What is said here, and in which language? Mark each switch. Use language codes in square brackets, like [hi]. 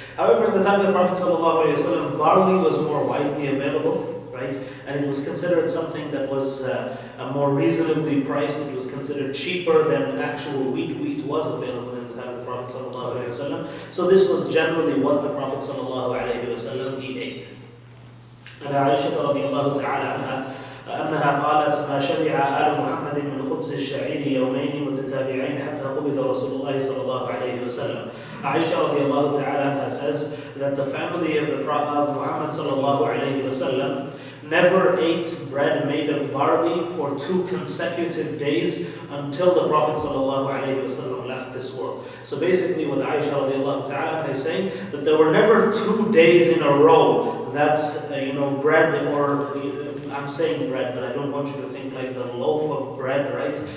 [en] However, in the time of the Prophet ﷺ, barley was more widely available, right? And it was considered something that was more reasonably priced. It was considered cheaper than actual wheat. Wheat was available in the time of the Prophet ﷺ. So this was generally what the Prophet ﷺ he ate. [ar] And Aisha radiallahu ta'ala anha أنها قالت ما شبع آل محمد من خبز الشعير يومين متتابعين حتى قبض رسول الله صلى الله عليه وسلم. [en] Aisha radiallahu ta'ala anha says that the family of the Prophet of Muhammad sallallahu alayhi wasallam never ate bread made of barley for 2 consecutive days until the Prophet sallallahu alayhi wasallam left this world. So basically what Aisha radiallahu ta'ala is saying, that there were never 2 days in a row that bread, or I'm saying bread, but I don't want you to think like the loaf of bread, right?